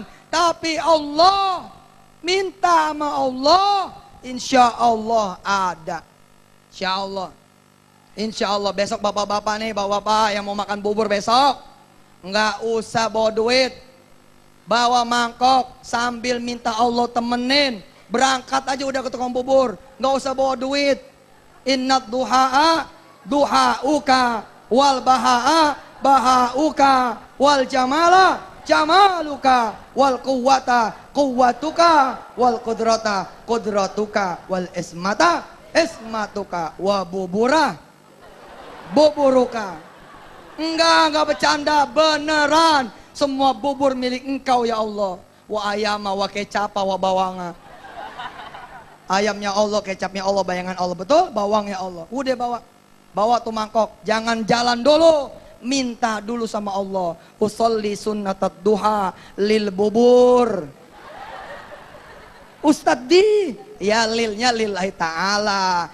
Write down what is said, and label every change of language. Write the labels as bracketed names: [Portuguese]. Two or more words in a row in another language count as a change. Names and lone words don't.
[Indonesian] Tapi Allah, minta sama Allah, [Arabic] إن شاء الله [Indonesian] ada. [Arabic] إن شاء الله [Indonesian] besok bapak-bapak nih, bapak-bapak yang mau makan bubur besok, nggak usah bawa duit, bawa mangkok sambil minta Allah temenin, berangkat aja udah ke tukang bubur, nggak usah bawa duit. [Arabic] إنّ ضحاءك وبهاءك وجمالك وقوتك وقدرتك وعصمتك وبوبورك. [Indonesian] Enggak bercanda, beneran. Semua bubur milik engkau ya Allah. Wa ayama wa kecapa wa bawanga. Ayamnya Allah, kecapnya Allah, bayangan Allah, betul? Bawangnya Allah. Udah bawa tuh mangkok. Jangan jalan dulu. Minta dulu sama Allah. [Arabic] أصلي سنة الضحى للبوبور. [Indonesian] Ustadz ya lilnya [Arabic] لله تعالى.